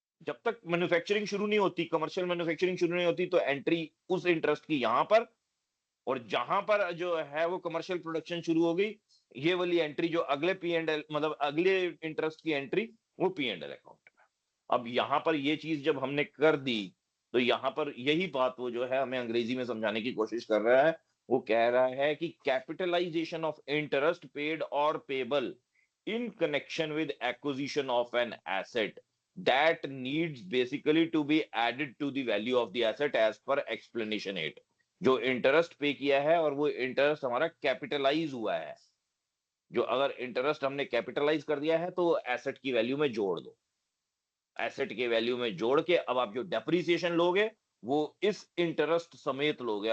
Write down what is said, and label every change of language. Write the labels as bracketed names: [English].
[Hindi] जब तक मैन्युफैक्चरिंग शुरू नहीं होती, कमर्शियल मैन्युफैक्चरिंग शुरू नहीं होती तो एंट्री उस इंटरेस्ट की यहां पर, और जहां पर जो है वो कमर्शियल प्रोडक्शन शुरू हो गई ये वाली एंट्री जो अगले पी एंड एल मतलब अगले इंटरेस्ट की एंट्री वो पी एंड एल अकाउंट में। अब यहां पर ये चीज जब हमने कर दी तो यहां पर यही बात वो जो है हमें अंग्रेजी में समझाने की कोशिश कर रहा है। वो कह रहा है कि [English] Capitalisation of interest paid और payable in connection with acquisition of an asset that needs basically to be added to the value of the asset as per explanation 8। [Hindi] जो इंटरेस्ट पे किया है और वो इंटरेस्ट हमारा कैपिटलाइज हुआ है, जो अगर इंटरेस्ट हमने कैपिटलाइज कर दिया है तो एसेट की वैल्यू में जोड़ दो। एसेट के वैल्यू में जोड़ के अब आप जो डेप्रिसिएशन लोगे वो इस इंटरेस्ट समेत लोगे।